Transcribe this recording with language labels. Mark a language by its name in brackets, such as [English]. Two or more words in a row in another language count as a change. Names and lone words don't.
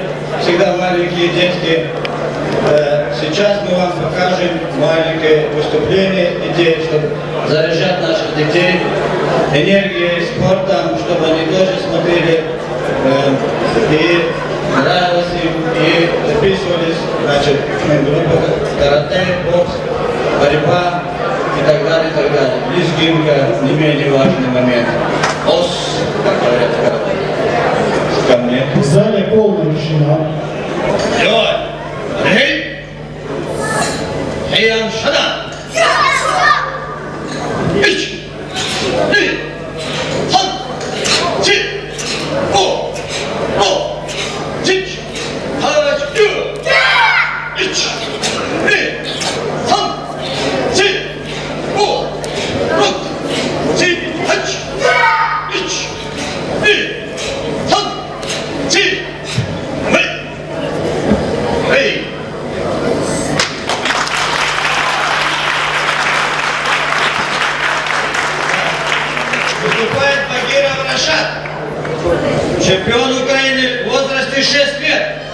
[Russian] Всегда маленькие детки. Сейчас мы вам покажем маленькое выступление, идеи, чтобы заряжать наших детей энергией, спортом, чтобы они тоже смотрели и нравилось им, и записывались, значит, в группах карате, бокс, борьба и так далее, и так далее. Лезгинка, не менее важный момент. Ос, как говорят в карате. Ко мне. В зале полная тишина. Лёй! Эй! Хиям Шадан! Ич! Ли! Хан! Чи! О! О! Чич! Хач! Ю! Ич! Ли! Хан! Чи! О! Рот! Чи! Хач! Ич! Ли! Хан! Чи! Мы! Эй! Выступает Багиров Рашад, чемпион Украины в возрасте 6 лет.